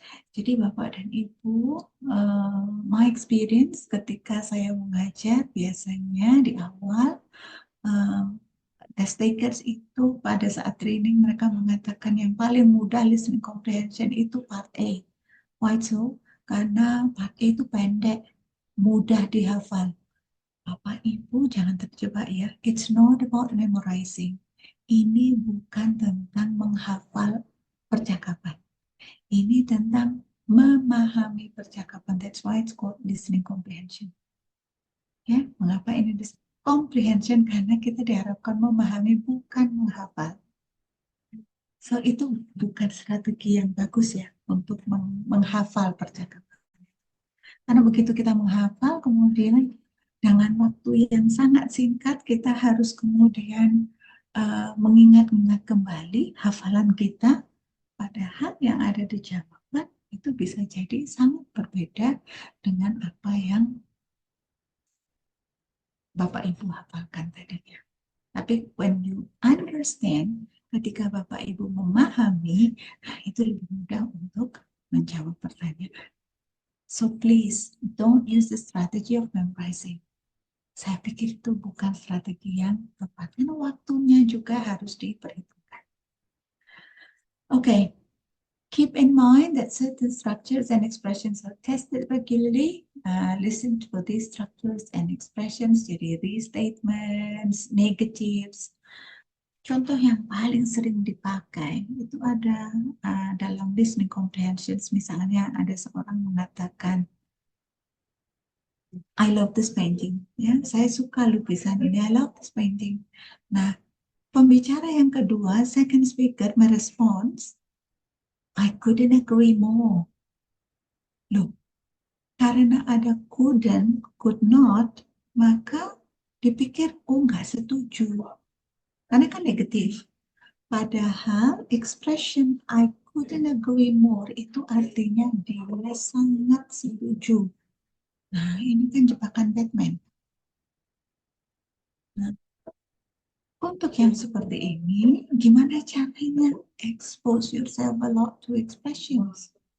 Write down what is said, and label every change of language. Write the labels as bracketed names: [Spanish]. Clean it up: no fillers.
[Indonesian] Jadi Bapak dan Ibu, [English] my experience [Indonesian] ketika saya mengajar biasanya di awal, test takers itu pada saat training mereka mengatakan yang paling mudah listening comprehension itu part A. [English] Why so? [Indonesian] Karena part A itu pendek, mudah dihafal. Bapak Ibu jangan terjebak ya. [English] It's not about memorizing. [Indonesian] Ini bukan tentang menghafal percakapan. Ini tentang memahami percakapan. [English] That's why it's called listening comprehension. [Indonesian] Ya, mengapa ini comprehension? Karena kita diharapkan memahami, bukan menghafal. So, itu bukan strategi yang bagus ya untuk menghafal percakapan. Karena begitu kita menghafal, kemudian dengan waktu yang sangat singkat, kita harus kemudian mengingat-ingat kembali hafalan kita, padahal yang ada di jawaban itu bisa jadi sangat berbeda dengan apa yang Bapak Ibu hafalkan tadinya. Tapi [English] when you understand, [Indonesian] ketika Bapak Ibu memahami, nah itu lebih mudah untuk menjawab pertanyaan. [English] So please, don't use the strategy of memorizing. [Indonesian] Saya pikir itu bukan strategi yang tepat. Karena waktunya juga harus diperhitungkan. [English] Okay. Keep in mind that certain structures and expressions are tested regularly. Listen to these structures and expressions, [Indonesian] jadi [English] restatements, negatives. [Indonesian] Contoh yang paling sering dipakai itu ada dalam listening comprehensions. Misalnya ada seorang mengatakan, [English] I love this painting. [Indonesian] Ya, saya suka lukisan ini. [English] I love this painting. [Indonesian] Nah, pembicara yang kedua, second speaker, merespons, [English] I couldn't agree more. [Indonesian] Loh, karena ada couldn't, could not, maka dipikir, oh nggak setuju. Karena kan negatif. Padahal expression [English] I couldn't agree more [Indonesian] itu artinya dia sangat setuju. Nah, ini kan jebakan Batman. Nah, untuk yang seperti ini, gimana caranya? [English] Expose yourself a lot to expressions.